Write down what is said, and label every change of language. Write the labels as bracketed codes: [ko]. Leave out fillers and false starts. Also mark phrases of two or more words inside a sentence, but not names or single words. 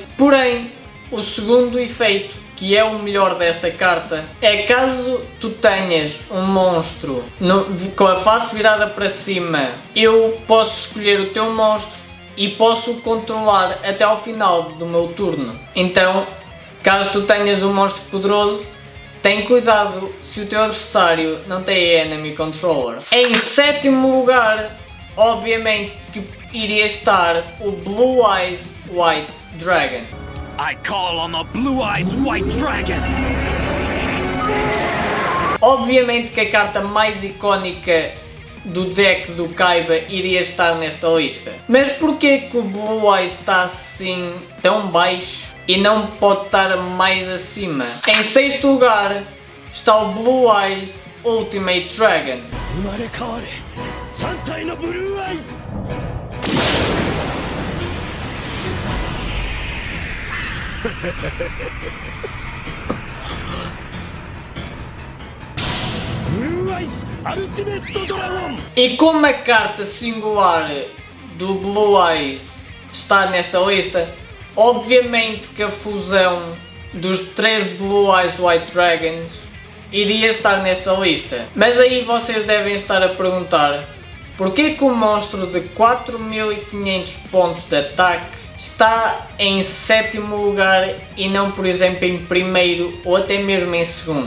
[pt] Porém, o segundo efeito, que é o melhor desta carta, é caso tu tenhas um monstro com a face virada para cima, eu posso escolher o teu monstro e posso o controlar até ao final do meu turno. Então, caso tu tenhas um monstro poderoso, tem cuidado se o teu adversário não tem Enemy Controller. Em sétimo lugar, obviamente que iria estar o Blue Eyes White Dragon. [en] I call on the Blue Eyes White Dragon! [pt] Obviamente que a carta mais icónica do deck do Kaiba iria estar nesta lista. Mas porquê que o Blue Eyes está assim tão baixo e não pode estar mais acima? Em sexto lugar está o Blue Eyes Ultimate Dragon. [ja] 生まれ変われ3体のブルーアイズブルーアイズアルティメットドラゴン [pt] E como a carta singular do Blue Eyes está nesta lista, obviamente que a fusão dos 3 Blue Eyes White Dragons iria estar nesta lista. Mas aí vocês devem estar a perguntar porquê que o monstro de 4500 pontos de ataque está em sétimo lugar e não, por exemplo, em primeiro ou até mesmo em segundo.